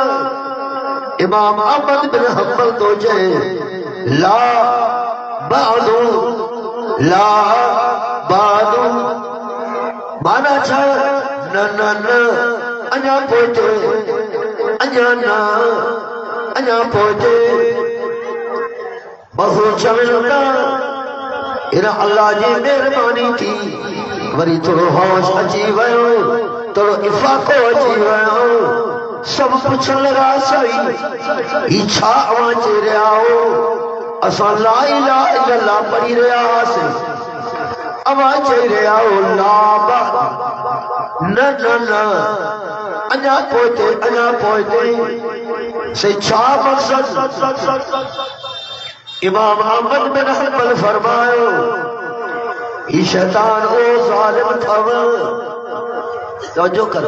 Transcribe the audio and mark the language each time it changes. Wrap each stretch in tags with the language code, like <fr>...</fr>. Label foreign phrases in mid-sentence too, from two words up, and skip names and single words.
<sd>इमाम अहमद बिन हंबल तो चए</sd> <ar>لا بعد لا بعد</ar> <sd>माना छा न न न अञा पोइते अञा न अञा पोइते बहु चवनि था इन अल्लाह जी महिरबानी थी वरी थोड़ो होश अची वियो थोड़ो इफ़ाक़ो अची वियो सब पुछण लॻा साईं ही छा अवां चई रहिया हो असां</sd> <ar>لا إله إلا الله</ar> <sd>पढ़ी रहिया हुआसीं अवां चई रहिया हो ला न न न अञा पोइते से छा मक़सद। इमाम अहमद बिन हंबल फरमायो ही शैतान ओ ज़ालिम थव तवज्जो करो।</sd>